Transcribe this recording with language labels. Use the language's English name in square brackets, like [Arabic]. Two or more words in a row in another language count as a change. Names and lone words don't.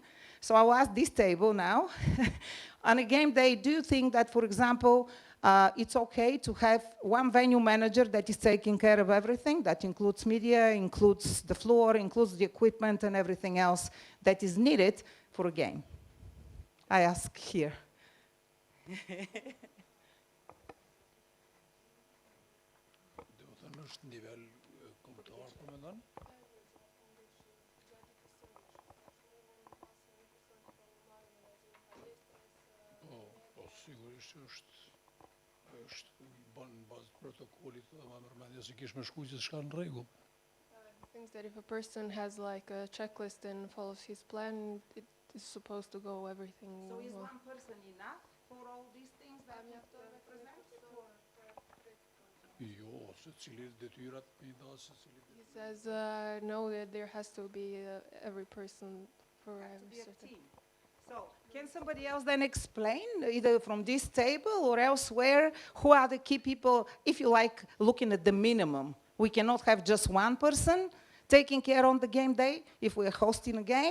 [English] So I'll ask this table now. On a game day, do you think that, for example, it's okay to have one venue manager that is taking care of everything? That includes media, includes the floor, includes the equipment and everything else that is needed for a game? I ask here. [Albanian] Është nivel kombëtar po mendon? Po sigurisht është bën bazë protokollit dhe më përmendje se kish më shkruaj se s'ka në rregull. [English] Thinks that if a person has like a checklist and follows his plan, it is supposed to go everything So is well. one person enough for all these things that you have to represent? [Albanian] Jo, se cili detyrat me I dha se cili. [English] He says no, that there has to be every person for Have to every be a certain. team. So, can somebody else then explain, either from this table or elsewhere, who are the key people, if you like, looking at the minimum? We cannot have just one person taking care on the game day if we're hosting a game.